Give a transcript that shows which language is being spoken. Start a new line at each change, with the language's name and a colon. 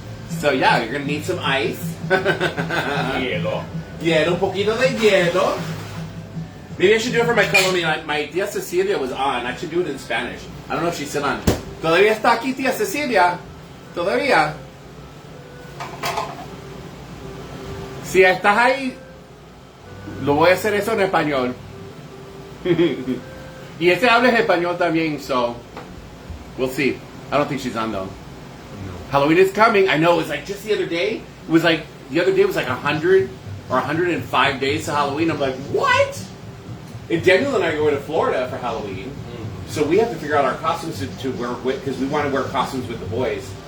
English: So yeah, you're gonna need some ice.
Spanish: Hielo. Hielo, un poquito de hielo.
English: Maybe I should do it for my Colombian. My tia Cecilia was on. I should do it in Spanish. I don't know if she's still on.
Spanish: Todavía está aquí, tia Cecilia. Todavía. Si estás ahí, lo voy a hacer eso en español. Y ese habla español también,
English: so we'll see. I don't think she's on though. No. Halloween is coming. I know. It was like just the other day. It was like 100 or 105 days to Halloween. I'm like, what? And Daniel and I are going to Florida for Halloween, so we have to figure out our costumes to wear because we want to wear costumes with the boys.